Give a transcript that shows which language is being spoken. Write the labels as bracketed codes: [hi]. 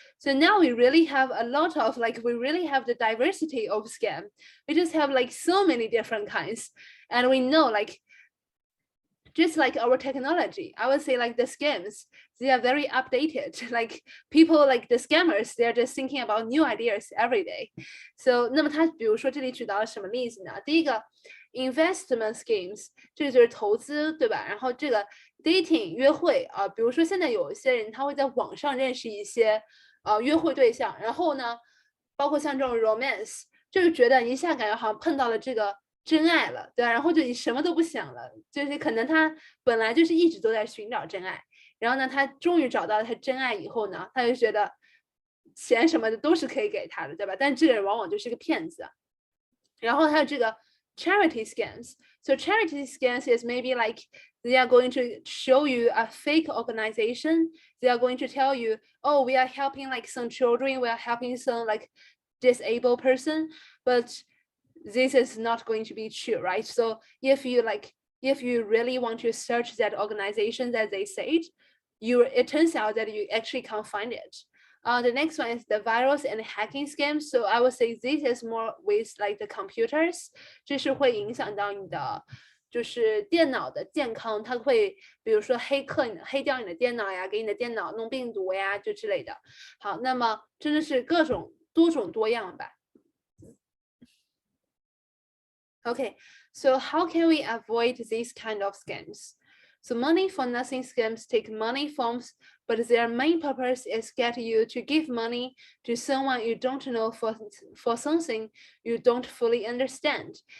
[en] So now we really have a lot of we really have the diversity of scam. We just have so many different kinds, and we know just like our technology, I would say the scams, they are very updated. Like people the scammers, they're just thinking about new ideas every day. [zh] So 那么他比如说这里举到了什么例子呢？第一个 investment schemes， 这个就是投资，对吧？然后这个 dating 约会啊，比如说现在有一些人他会在网上认识一些约会对象，然后呢，包括像这种 romance， 就是觉得一下感觉好像碰到了这个真爱了，对吧？然后就你什么都不想了，就是可能他本来就是一直都在寻找真爱，然后呢，他终于找到了他真爱以后呢，他就觉得钱什么的都是可以给他的，对吧？但这个人往往就是个骗子。然后还有这个 charity scams. [en] So charity scams is maybe they are going to show you a fake organization. They are going to tell you, oh, we are helping some children, we are helping some disabled person, but this is not going to be true, right? So if you really want to search that organization that they said, it turns out that you actually can't find it. The next one is the virus and hacking scams. So I would say this is more with the computers. [zh] 这是会影响到你的就是电脑的健康，它会比如说黑掉你的电脑呀，给你的电脑弄病毒呀，就之类的。好，那么真的是各种多种多样吧。 [en] Okay, so how can we avoid these kind of scams? So money for nothing scams take money forms, but their main purpose is get you to give money to someone you don't know for something you don't fully understand.